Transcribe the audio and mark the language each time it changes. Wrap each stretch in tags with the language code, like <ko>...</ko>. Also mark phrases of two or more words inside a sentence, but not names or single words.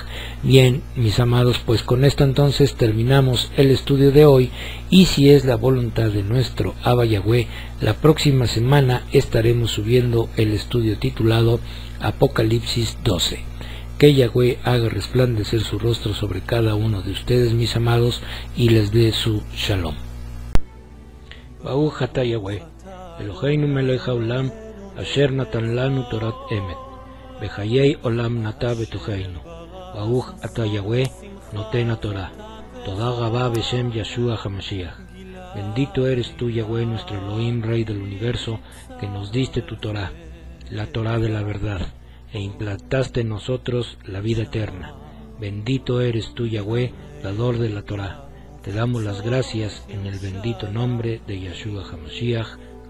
<es>Bien, mis amados, pues con esto entonces terminamos el estudio de hoy, y si es la voluntad de nuestro Abba Yahweh, la próxima semana estaremos subiendo el estudio titulado Apocalipsis 12. Que Yahweh haga resplandecer su rostro sobre cada uno de ustedes, mis amados, y les dé su shalom.</es> <he>ברוך אתה יהוה אלוהינו מלך העולם אשר נתן לנו תורת אמת בחיי עולם נטע בתוכנו. ברוך אתה יהוה, נותן התורה. תודה רבה בשם ישוע המשיח.</he> <es>Bendito eres tú, Yahweh, nuestro Elohim, Rey del universo, que nos diste tu Torah, la Torah de la verdad, e implantaste en nosotros la vida eterna. Bendito eres tú, Yahweh, dador de la Torah. Te damos las gracias en el bendito nombre de Yeshua HaMashiach.</es>